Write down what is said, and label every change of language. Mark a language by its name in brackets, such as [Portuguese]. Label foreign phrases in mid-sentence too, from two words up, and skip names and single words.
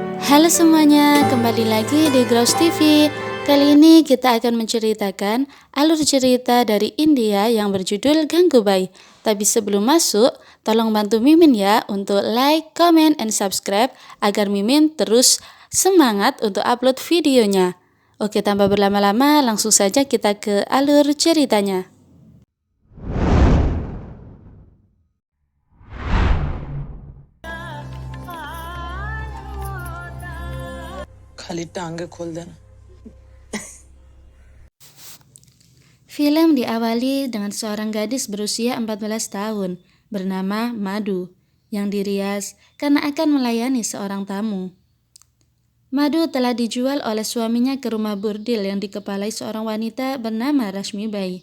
[Indonesian] Halo semuanya, kembali lagi di Grows TV. Kali ini kita akan menceritakan alur cerita dari India yang berjudul Gangubai. Tapi sebelum masuk, tolong bantu Mimin ya untuk [English] like, comment, and subscribe [Indonesian] agar Mimin terus semangat untuk upload videonya. Oke, tanpa berlama-lama, langsung saja kita ke alur ceritanya. [Hindi] खाली टांगे खोल देना। [Indonesian] Film diawali dengan seorang gadis berusia 14 tahun bernama Madu yang dirias karena akan melayani seorang tamu. Madu telah dijual oleh suaminya ke rumah burdil yang dikepalai seorang wanita bernama Rashmi Bai.